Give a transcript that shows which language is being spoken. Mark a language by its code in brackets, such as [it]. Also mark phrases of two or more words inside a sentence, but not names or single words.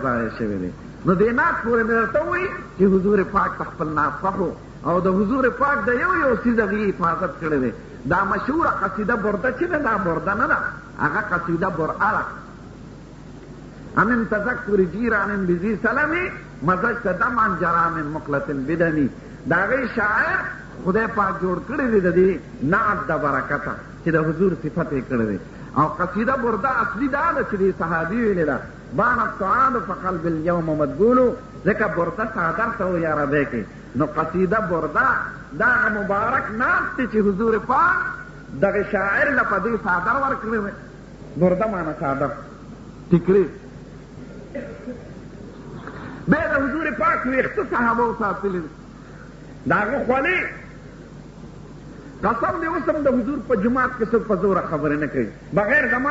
[ps] ضایع شوی دی نو دې ناز پورې مې درته ووایي چې حضور پاک ته خپل ناز خوښ او د حضور پاک د یو یو څیز هغې حفاظت کړی دی دا مشهوره قصیده برده چې ده دا برده نه ده هغه قصیده برعه ده [ar] امن تذکر جیران بذی سلمی مزجت دمعا جرا من مقلة بدمی [ps] د هغې شاعر خدای پاک جوړ کړی دی د دې نعت د برکته چې د حضور صفت یې کړی دی او قصیده برده اصلي دا ده چې دې صحابي ویلې ده [ar] بانت سعاد فقلب اليوم مدبولو [ps] ځکه برده څادر ته و یا عربی کې نو قصیده برده دا هغه مبارک نعت دی چې حضور پاک دغه شاعر له په دې څادر ورکړی دی برده معنی څادر ټیکري بیا د حضور پاک ویښته صحابه وساتلي دي د هغه خولې قسم دې اوس هم د حضور په جومات کې څوک په زوره خبرې نه کوي بغیر زما